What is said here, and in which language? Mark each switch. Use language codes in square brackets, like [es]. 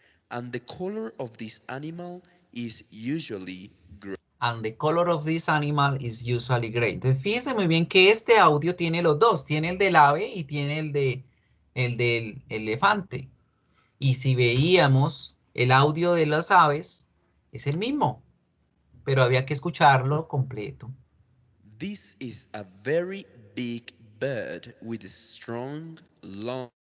[en] and the color of this animal is usually gray. And the color of this animal is usually gray. [es] Entonces, fíjense muy bien que este audio tiene los dos. Tiene el del ave y tiene el del elefante. Y si veíamos el audio de las aves, es el mismo. Pero había que escucharlo completo. [en] This is a very big bird with strong, long